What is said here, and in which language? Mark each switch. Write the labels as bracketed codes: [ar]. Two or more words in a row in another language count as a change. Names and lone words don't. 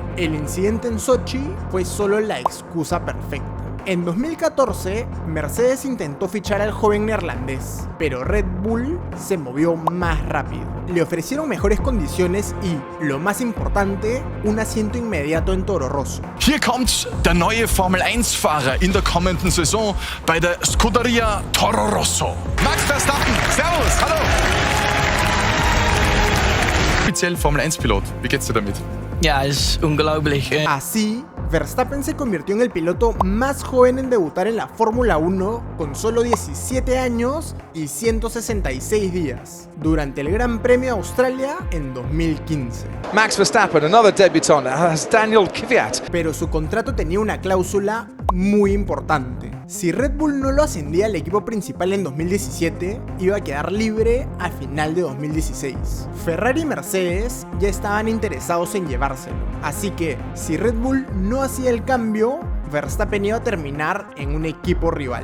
[es] El incidente en Sochi fue solo la excusa perfecta. En 2014, Mercedes intentó fichar al joven neerlandés, pero Red Bull se movió más rápido. Le ofrecieron mejores condiciones y, lo más importante, un asiento inmediato en Toro Rosso. [de] Hier kommt der neue Formel 1-Fahrer in der kommenden Saison bei der Scuderia Toro Rosso. Max Verstappen, servus, hallo! Offiziell Formel 1-Pilot, wie geht's dir damit? Ja, ist unglaublich. [es] Así, Verstappen se convirtió en el piloto más joven en debutar en la Fórmula 1 con solo 17 años y 166 días, durante el Gran Premio de Australia en 2015. [en] Max Verstappen, another debutant, as Daniel Kvyat. [es] Pero su contrato tenía una cláusula muy importante. Si Red Bull no lo ascendía al equipo principal en 2017, iba a quedar libre a final de 2016. Ferrari y Mercedes ya estaban interesados en llevárselo, así que si Red Bull no hacía el cambio, Verstappen iba a terminar en un equipo rival.